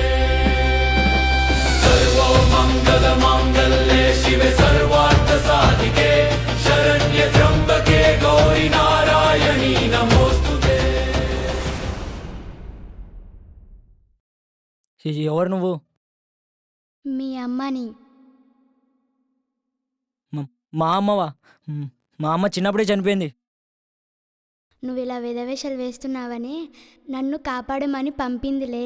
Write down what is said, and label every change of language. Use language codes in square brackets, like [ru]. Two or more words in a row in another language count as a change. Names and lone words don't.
[sa] सर्वो मंगल मांगल्ये शिवे सर्वार्थ साधिके शरण्ये त्र्यंबके गौरी नारायणी नमोस्तुते। [te] ఎవరు నువ్వు? మీ అమ్మని. మా అమ్మవా? మా అమ్మ చిన్నప్పుడే చనిపోయింది. నువ్వు ఇలా వేదవేషాలు వేస్తున్నావని నన్ను కాపాడమని పంపిందిలే.